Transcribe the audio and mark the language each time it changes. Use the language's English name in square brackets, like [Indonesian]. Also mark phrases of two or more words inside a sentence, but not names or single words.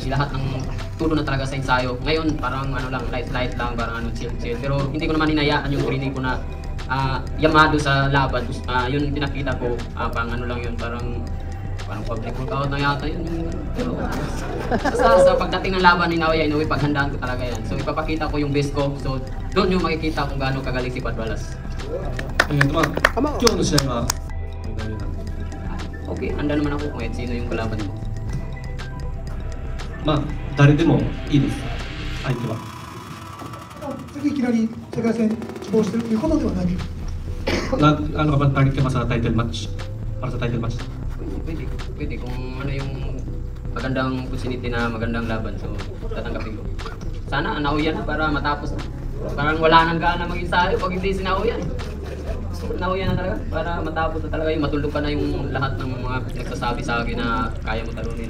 [Filipino] Lahat ng tulo na talaga sa ensayo. Ngayon parang ano lang light lang parang chill pero hindi ko naman hinayaan yung training ko na yamado sa laban, yun pinakita ko, pang ano lang yun, parang [English] public workout [Filipino] na yata yun. Pero sa pagdating ng laban ni Naoya Inoue, paghandaan ko talaga yan. So ipapakita ko yung best ko, so doon yung makikita kung gaano kagaling si Padualas. [Japanese] まあ今日の試合は [Filipino] Okay, handa naman ako kung sino yung kalaban mo. [Japanese] まあ誰でもいいです。相手は。次いきなり世界戦希望してるということではない。 [Filipino] Ano ka ba target ka ba sa title match? Para sa title match? Pwede kung ano yung magandang opportunity na magandang laban, so tatanggapin ko. Sana Naoya na para matapos na. Parang wala nang gana mag-ensayo pag hindi si Naoya. So Naoya na talaga para matapos na talaga yung matuldukan na yung lahat ng mga nagsasabi sa akin na kaya mo talunin.